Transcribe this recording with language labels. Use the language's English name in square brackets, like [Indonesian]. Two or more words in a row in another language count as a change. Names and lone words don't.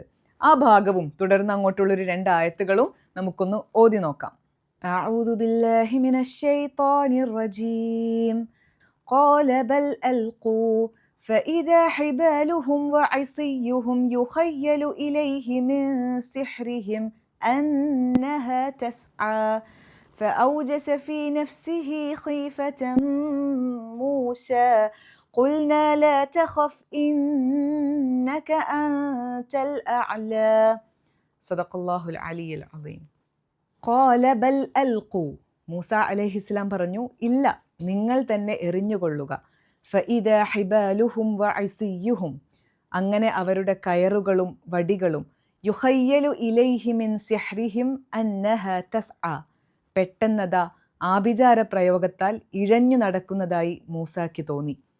[Malayalam] ആ ഭാഗവും തുടർന്ന് അങ്ങോട്ടുള്ളൊരു 2 ആയത്തുകളും നമുക്കൊന്ന് ഓതി നോക്കാം. [Arabic] أعوذ بالله من الشيطان الرجيم. قال بل ألقوا فإذا حبالهم وعصيهم يخيل إليه من سحرهم أنها تسعى فأوجس في نفسه خيفة موسى قلنا لا تخف إنك أنت الأعلى صدق الله العلي العظيم. قال بل ألقوا. [Malayalam] മൂസ അലൈഹിസ്സലാം പറഞ്ഞു, ഇല്ല, നിങ്ങൾ തന്നെ എറിഞ്ഞുകൊള്ളുക. [Arabic] فإذا حبالهم وعصيهم, [Malayalam] അങ്ങനെ അവരുടെ കയറുകളും വടികളും, [Arabic] يخيل إليه من سحرهم أنها تسعى, [Malayalam] പെട്ടെന്നതാ ആഭിചാര പ്രയോഗത്താൽ ഇഴഞ്ഞു നടക്കുന്നതായി മൂസാക്ക് തോന്നി.